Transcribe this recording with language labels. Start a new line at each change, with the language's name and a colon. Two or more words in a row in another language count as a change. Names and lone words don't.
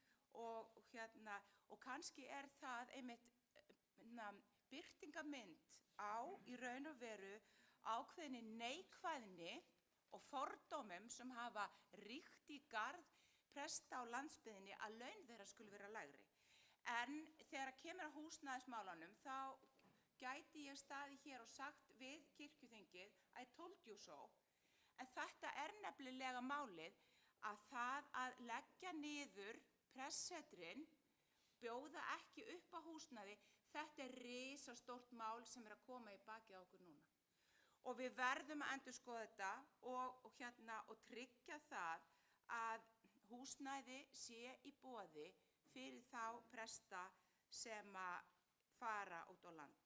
Icelandic: Og kannski það einmitt birtingamynd á í raun og veru ákveðinni neikvæðni og fordómum sem hafa ríkt í garð presta á landsbyggðinni að laun þeirra skuli vera lægri. En þegar kemur að húsnæðismálunum þá gæti ég staðið hér og sagt við kirkjuþingið
English: I told you so.
Icelandic: En þetta nefnilega málið að það að leggja niður prestssetrin, bjóða ekki upp á húsnæði, þetta risastórt mál sem að koma í bakið á okkur núna. Og við verðum að endurskoða þetta og tryggja það að húsnæði sé í boði fyrir þá presta sem að fara út á land.